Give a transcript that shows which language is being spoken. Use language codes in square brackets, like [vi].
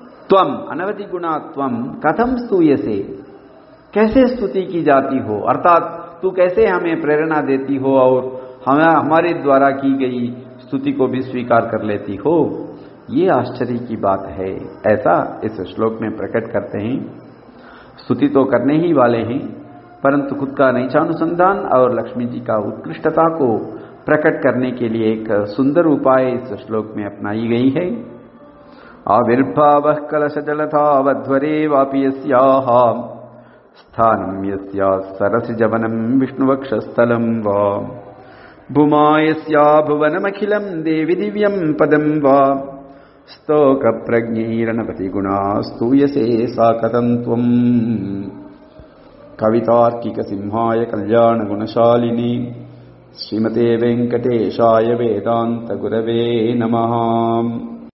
[sa] त्वम, अनवधि गुणा त्वम कथम स्तुयसे, [hi] कैसे स्तुति की जाती हो, अर्थात तू कैसे हमें प्रेरणा देती हो और हमारे द्वारा की गई स्तुति को भी स्वीकार कर लेती हो, ये आश्चर्य की बात है, ऐसा इस श्लोक में प्रकट करते हैं। स्तुति तो करने ही वाले हैं, परंतु खुद का नैचानुसंधान और लक्ष्मी जी का उत्कृष्टता को प्रकट करने के लिए एक सुंदर उपाय इस श्लोक में अपनाई गई है। [sa] आविर्भावः कलशजलधावध्वरे वापि यस्याः स्थानम् यस्या सरसजवनम् विष्णुवक्षस्थलम् वा, भूमा यस्या भुवनमखिलम् देवि दिव्यम् पदम् वा, स्तोकप्रज्ञैरणपतिगुणा स्तूयसे सा कथम् त्वम्। कवितार्किक सिंहाय कल्याण गुणशालिनी श्रीमते वेंकटेशाय वेदांत गुरवे नमः।